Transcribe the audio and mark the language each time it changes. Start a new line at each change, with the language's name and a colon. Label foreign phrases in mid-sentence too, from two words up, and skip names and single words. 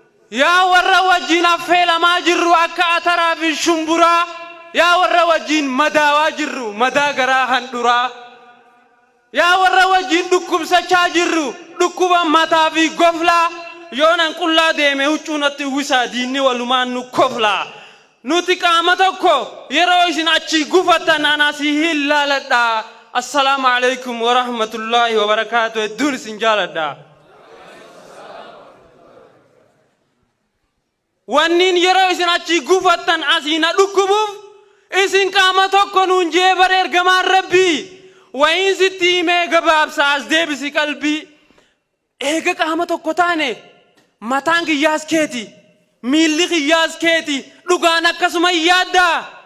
Oromo: Yaa warra wajjin affeelamaa jirru akka ataraa fi shumburaa, yaa warra wajjin madaawaa jirru madaa garaa handhuraa, yaa warra wajjin dhukkubsachaa jirru dhukkuba mataa fi goflaa, yoo nan qullaa deeme huccuu natti uwwisaa diinni walumaan nu koflaa. Nuti qaama tokko yeroo isin achi gufattan ana asii hin laaladhaa.
Arabic: السلام عليكم ورحمة الله وبركاته.
Oromo: Hedduun isin jaaladha. Wanniin yeroo isin achi gufattan asii na dhukkubuuf isin qaama tokko nuun jee bare ergamaan Rabbii. Wayiin sitti himee gabaabsa as deebisi qalbii. Eega qaama tokko taane mataan kiyyaas keeti, miilli kiyyaas keeti, dhugaan akkasuma hin yaaddaa?